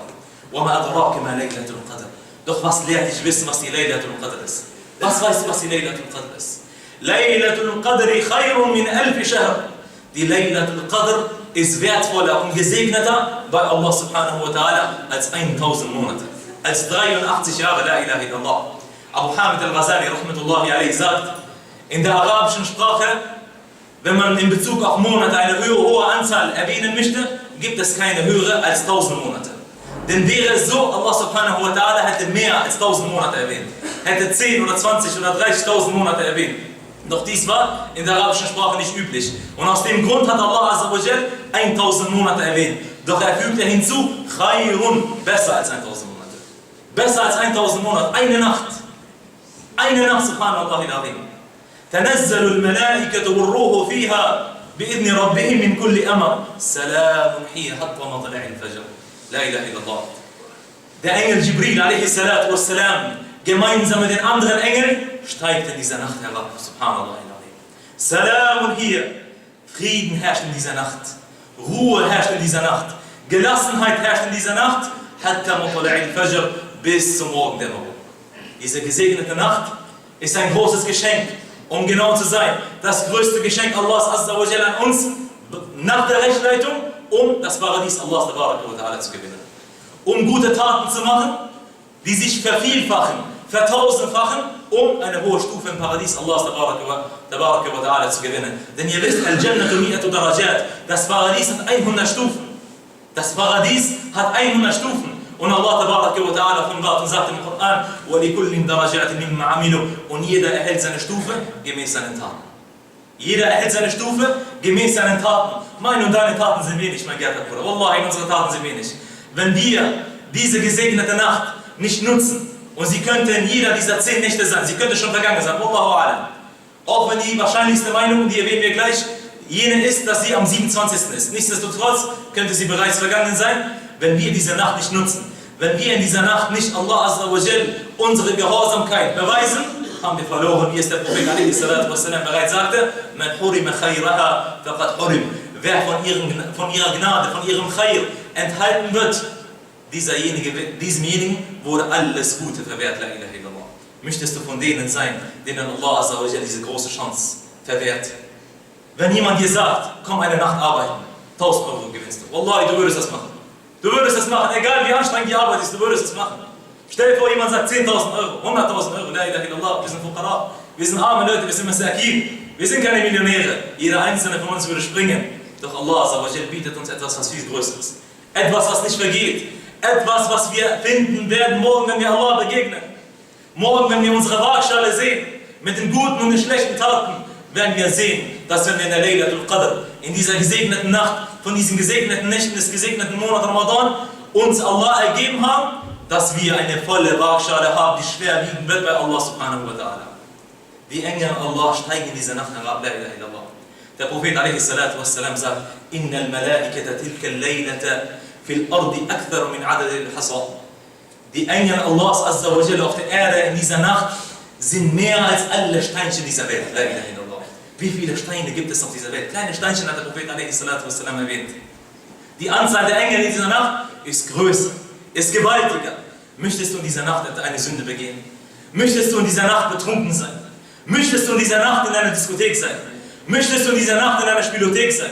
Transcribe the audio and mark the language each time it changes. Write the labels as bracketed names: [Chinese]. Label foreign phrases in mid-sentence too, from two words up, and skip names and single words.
[Arabic] وما أدراك ما ليلة القدر. [German] Doch was lehrt dich wissen, was die Laylat al-Qadr ist? Was weißt du, was die Laylat al-Qadr ist? [Arabic] ليلة القدر خير من ألف شهر. [German] Die Laylat al-Qadr ist wertvoller und gesegneter bei Allah [Arabic] subhanahu wa ta'ala [German] als 1000 Monate. Als 83 Jahre, [Arabic] لا إله إلا الله. Abu Hamid al-Ghazali, رحمة الله عليه, [German] sagt, in der arabischen Sprache, wenn man in Bezug auf Monate eine hohe Anzahl erwähnen möchte, gibt es keine höhere als 1000 Monate. Denn wäre es so, Allah [Arabic] subhanahu wa ta'ala [German] hätte mehr als 1000 Monate erwähnt. Hätte 10 oder 20 oder 30.000 Monate erwähnt. Doch dies war in der arabischen Sprache nicht üblich. Und aus dem Grund hat Allah [Arabic] Azza wa Jal [German] 1000 Monate erwähnt. Doch er fügte hinzu, Khayrun, besser als 1000 Monate. Besser als 1000 Monate, eine Nacht. Eine Nacht, [Arabic] سبحان الله العظيم. تنزل الملائكة والروح فيها بإذن ربهم من كل أمر سلام هي حتى مطلع الفجر. لا إله إلا الله. [German] Der Engel Jibril a.s. gemeinsam mit den anderen Engeln steigt in dieser Nacht herab. [Arabic] سبحان الله العظيم. سلام hier. [German] Frieden herrscht in dieser Nacht. Ruhe herrscht in dieser Nacht. Gelassenheit herrscht in dieser Nacht. [Arabic] حتى مطلع الفجر, [German] bis zum Morgendämmerung. Diese gesegnete Nacht ist ein großes Geschenk, um genau zu sein, das größte Geschenk Allahs [Arabic] Azza wa Jalla [German] an uns, nach der Rechtleitung, um das Paradies Allahs [Arabic] tabaraka wa ta'ala [German] zu gewinnen. Um gute Taten zu machen, die sich vervielfachen, vertausendfachen, um eine hohe Stufe im Paradies Allahs [Arabic] tabaraka wa ta'ala [German] zu gewinnen. Denn ihr wisst, [Arabic] الجنة مئة درجة, [German] das Paradies hat 100 Stufen. Das Paradies hat 100 Stufen. Und Allah [Arabic] tabaraka wa ta'ala [German] offenbart und sagt im Koran, [Arabic] وَلِكُلِّنْ دَرَجَاتٍ مِمَّا عَمِلُوا, [German] und jeder erhält seine Stufe gemäß seinen Taten. Jeder erhält seine Stufe gemäß seinen Taten. Meine und deine Taten sind wenig, mein Gärtner Bruder. Wallahi, unsere Taten sind wenig. Wenn wir diese gesegnete Nacht nicht nutzen, und sie könnte in jeder dieser 10 Nächte sein, sie könnte schon vergangen sein, [Arabic] والله أعلم. [German] Auch wenn die wahrscheinlichste Meinung, die erwähnen wir gleich, jene ist, dass sie am 27. ist. Nichtsdestotrotz könnte sie bereits vergangen sein, wenn wir diese Nacht nicht nutzen. Wenn wir in dieser Nacht nicht Allah [Arabic] Azza wa Jal [German] unsere Gehorsamkeit beweisen, haben wir verloren, wie es der Prophet a.s. bereits sagte, [Arabic] من حرم خيرها فقد حرم. [German] Wer von ihrer Gnade, von ihrem Khayr enthalten wird, diesemjenigen wurde alles Gute verwehrt. [Arabic] لا إله إلا الله. [German] Möchtest du von denen sein, denen Allah [Arabic] Azza wa Jal [German] diese große Chance verwehrt? Wenn jemand dir sagt, komm eine Nacht arbeiten, 1000 Euro gewinnst du. Wallahi, du würdest das machen. Du würdest es machen, egal wie anstrengend die Arbeit ist, du würdest es machen. Stell dir vor, jemand sagt 10.000 Euro, 100.000 Euro, [Arabic] لا إله إلا الله, [German] wir sind Fuqara, wir sind arme Leute, wir sind Masakin, wir sind keine Millionäre. Jeder einzelne von uns würde springen. Doch Allah [Arabic] Azza wa Jal [German] bietet uns etwas, was viel Größeres. Etwas, was nicht vergeht. Etwas, was wir finden werden morgen, wenn wir Allah begegnen. Morgen, wenn wir unsere Waagschale sehen, mit den guten und den schlechten Taten, werden wir sehen, dass wenn wir in der Laylat al-Qadr, in dieser gesegneten Nacht, von diesen gesegneten Nächten des gesegneten Monats Ramadan, uns Allah ergeben haben, dass wir eine volle Waagschale haben, die schwer wiegen wird bei Allah [Arabic] subhanahu wa ta'ala. [German] Die Engel Allah steigen in diese Nacht herab, [Arabic] لا إله إلا الله. [German] Der Prophet a.s. sagt, [Arabic] إن الملائكة تلك الليلة في الأرض أكثر من عدد الحصى. [German] Die Engel Allahs [Arabic] Azza wa Jalla [German] auf der Erde in dieser Nacht sind mehr als alle Steinchen dieser Welt, [Arabic] لا إله إلا الله. [German] Wie viele Steine gibt es auf dieser Welt? Kleine Steinchen hat der Prophet a.s. erwähnt. Die Anzahl der Engel in dieser Nacht ist größer, ist gewaltiger. Möchtest du in dieser Nacht eine Sünde begehen? Möchtest du in dieser Nacht betrunken sein? Möchtest du in dieser Nacht in einer Diskothek sein? Möchtest du in dieser Nacht in einer Spielothek sein?